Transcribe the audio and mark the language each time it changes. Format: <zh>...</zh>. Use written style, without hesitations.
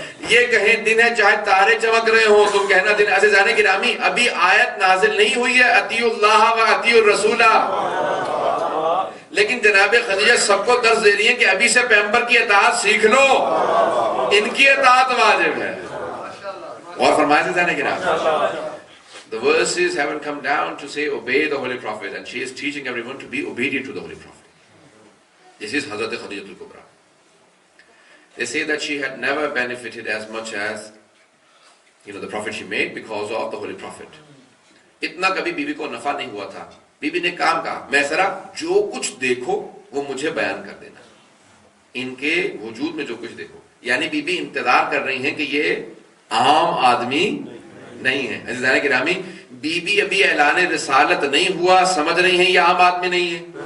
<ur>یہ کہیں دن ہے چاہے تارے چمک رہے ہوں تم کہنا دن. عزیزان گرامی ابھی آیت نازل نہیں ہوئی ہے اطیعوا اللہ و اطیعوا الرسول، لیکن جناب خدیجہ سب کو درس دے رہی ہیں کہ ابھی سے پیغمبر کی اطاعت سیکھ لو، ان کی اطاعت واجب ہے. اور فرمایا عزیزان گرامی</ur> <en>the verses haven't come down to say obey the Holy Prophet, and she is teaching everyone to be obedient to the Holy Prophet. This is Hazrat Khadija al-Kubra. They say that she had never benefited as much as the Prophet she made because of the Holy Prophet.</en> <ur>اتنا کبھی بیوی کو نفع نہیں ہوا تھا. بیوی نے کام کہا میں ذرا جو کچھ دیکھو وہ مجھے بیان کر دینا، ان کے وجود میں جو کچھ دیکھو. یعنی بیوی انتظار کر رہی ہیں کہ یہ عام آدمی نہیں ہے. عزیزان گرامی بیوی ابھی اعلان رسالت نہیں ہوا، سمجھ رہی ہیں یہ عام آدمی نہیں ہے.</ur>